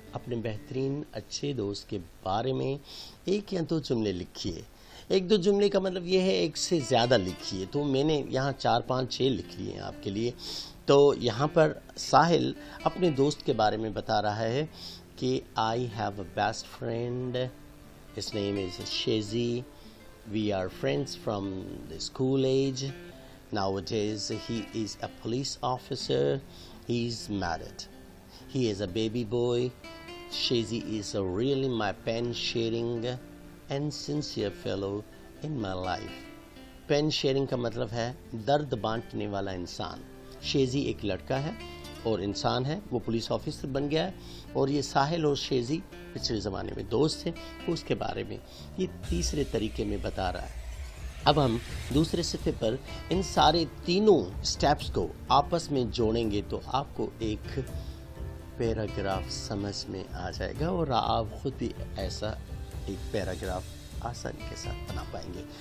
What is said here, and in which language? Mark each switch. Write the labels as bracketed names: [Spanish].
[Urdu] اپنے بہترین اچھے دوست کے بارے میں 1 یا 2 جملے لکھیے. 1-2 جملے کا مطلب یہ ہے 1 سے زیادہ لکھیے. تو میں نے یہاں 4, 5, 6 لکھ لیے ہیں آپ کے لیے. تو یہاں پر ساحل اپنے دوست کے بارے میں بتا رہا ہے کہ [English] I have a best friend. His name is Shezi. We are friends from the school age. Nowadays he is a police officer. He is married. He is a baby boy. Shezi is really my pen sharing and sincere fellow in my life. [Urdu] Pain sharing کا مطلب ہے درد بانٹنے والا انسان. شیزی ایک لڑکا ہے اور انسان ہے, وہ پولیس آفیسر بن گیا ہے, اور یہ ساحل اور شیزی پچھلے زمانے میں دوست تھے. اس کے بارے میں یہ تیسرے طریقے میں بتا رہا ہے. اب ہم دوسرے صفحے پر ان سارے تینوں سٹیپس کو آپس میں جوڑیں گے تو آپ کو ایک پیراگراف سمجھ میں آ جائے گا, اور آپ خود بھی ایسا ایک پیراگراف آسانی کے ساتھ بنا پائیں گے.